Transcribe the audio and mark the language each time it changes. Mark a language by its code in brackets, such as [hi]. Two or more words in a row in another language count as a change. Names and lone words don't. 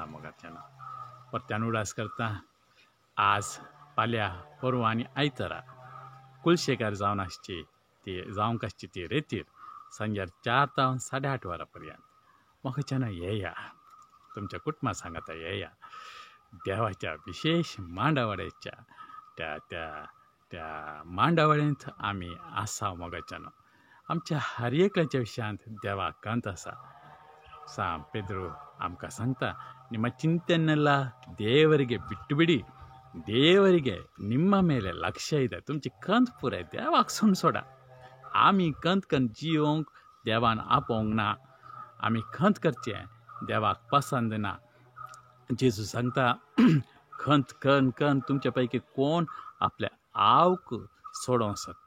[kok] मोगाच्यान परत्यान उडास करता. आज फाल्यां परवां आनी आयतारा कुलशेकार जावंक आसची ती रेतीर सांजेर 4 ते 8:30 वरां पर्यंत मोगाच्यान येया, तुमच्या कुटुंबा सांगाता येया. देवाच्या विशेष मांडावळ्याच्या त्या मांडावळ्यांत आमी आसा. मोगाच्यान आमच्या हर एकल्याच्या विशयांत देवाक कंत आसा. सां पेद्रू आमकां सांगता, [kn] ನಿಮ್ಮ ಚಿಂತೆಯನ್ನೆಲ್ಲ ದೇವರಿಗೆ ಬಿಟ್ಟುಬಿಡಿ, ದೇವರಿಗೆ ನಿಮ್ಮ ಮೇಲೆ ಲಕ್ಷ್ಯ ಇದೆ. [kok] तुमची कंत पुराय देवाक सोडा. आमी कंत जियोंक देवान आपोवंक ना, आमी कंत करचें देवाक पसंद ना. जेजू सांगता कंत तुमच्या पैकी कोण आपल्या आवक सोडोंक सोदता.